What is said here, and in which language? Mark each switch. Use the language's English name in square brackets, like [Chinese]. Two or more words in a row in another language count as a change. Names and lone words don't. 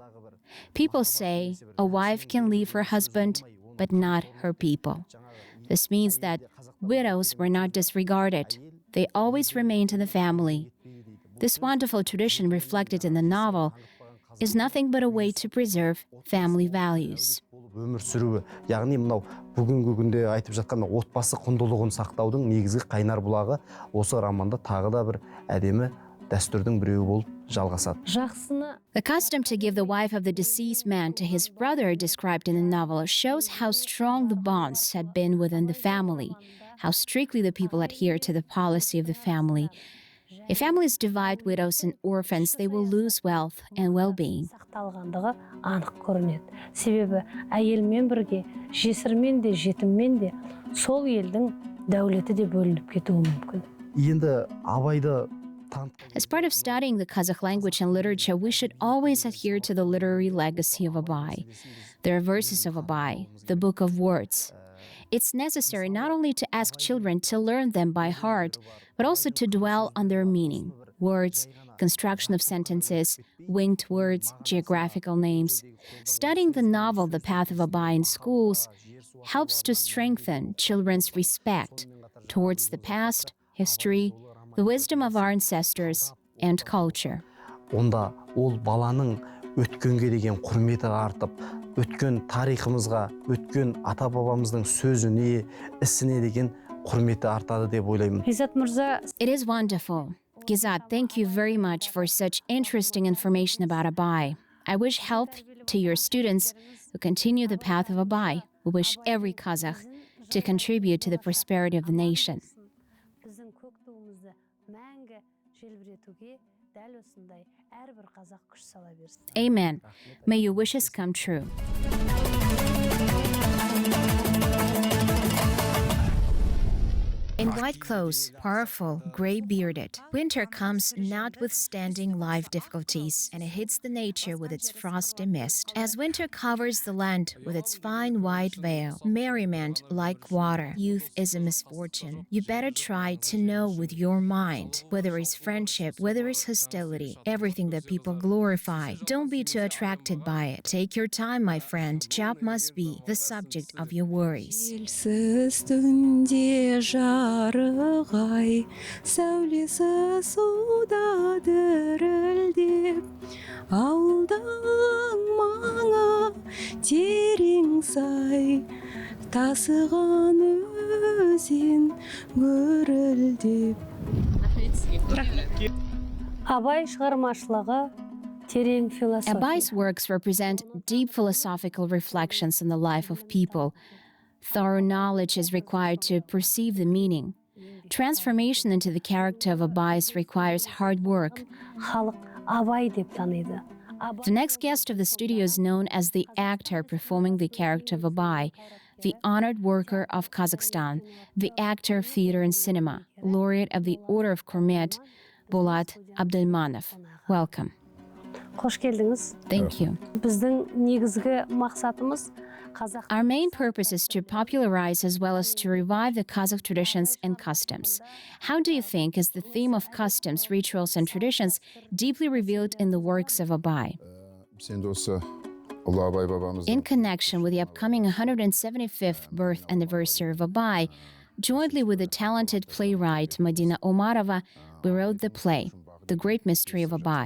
[English] People say a wife can leave her husband, but not her people. This means that widows were not disregarded. They always remained in the family. This wonderful tradition reflected in the novel is nothing but a way to preserve family values. [Kazakh] Өмір сүруі, яғни мынау бүгінгі күнде айтып жатқан отбасы құндылығын сақтаудың негізгі қайнар бұлағы осы романда тағы да бір әдемі дәстүрдің біреуі болып жалғасады. [English] The custom to give the wife of the deceased man to his brother described in the novel shows how strong the bonds had been within the family, how strictly the people adhere to the policy of the family. If families divide widows and orphans, they will lose wealth and well-being. [Kazakh] Сақталғандығы анық көрінеді. Себебі әйелмен бірге, жесірмен де, жетіммен де сол елдің дәулеті де бөлініп кетуі мүмкін. Енді Абайды [English] As part of studying the Kazakh language and literature, we should always adhere to the literary legacy of Abai. There are verses of Abai, the book of words. It's necessary not only to ask children to learn them by heart, but also to dwell on their meaning. Words, construction of sentences, winged words, geographical names. Studying the novel The Path of Abai in schools helps to strengthen children's respect towards the past, history, the wisdom of our ancestors, and culture. [Kazakh] Онда ол баланың өткенге деген құрметі артып, өткен тарихымызға, өткен ата-бабамыздың сөзіне, ісіне деген құрметі артады деп ойлаймын. Гизат мырза, [English] It is wonderful. Gizat, thank you very much for such interesting information about Abai. I wish health to your students who continue the path of Abai. We wish every Kazakh to contribute to the prosperity of the nation. [Kazakh] біздің көк туымызды мәңгі желбіретуге дәл осындай әрбір қазақ күш сала берсін. [English] Amen. May your wishes come true. In white clothes, powerful, gray-bearded, winter comes notwithstanding life difficulties, and it hits the nature with its frosty mist. As winter covers the land with its fine white veil, merriment like water, youth is a misfortune. You better try to know with your mind, whether it's friendship, whether it's hostility, everything that people glorify. Don't be too attracted by it. Take your time, my friend. Job must be the subject of your worries. [Kazakh] Жарығай, сәулесі суда дірілдеп, ауылдың маңы терең сай, тасыған өзен гүрілдеп. Абай шығармашылығы терең философия. [English] Abai's works represent deep philosophical reflections on the life of people. Thorough knowledge is required to perceive the meaning. Transformation into the character of Abai requires hard work. [Kazakh] Халық Абай деп таниды. [English] The next guest of the studio is known as the actor performing the character of Abai, the honored worker of Kazakhstan, the actor of theater and cinema, laureate of the Order of Kurmet, Bolat Abdelmanov. Welcome. [Kazakh] Қош келдіңіз. [English] Thank you. [Kazakh] Біздің негізгі мақсатымыз Қазақ. [English] Our main purpose is to popularize as well as to revive the Kazakh traditions and customs. How do you think is the theme of customs, rituals, and traditions deeply revealed in the works of Abai? In connection with the upcoming 175th birth anniversary of Abai, jointly with the talented playwright Madina Omarova, we wrote the play, The Great Mystery of Abai.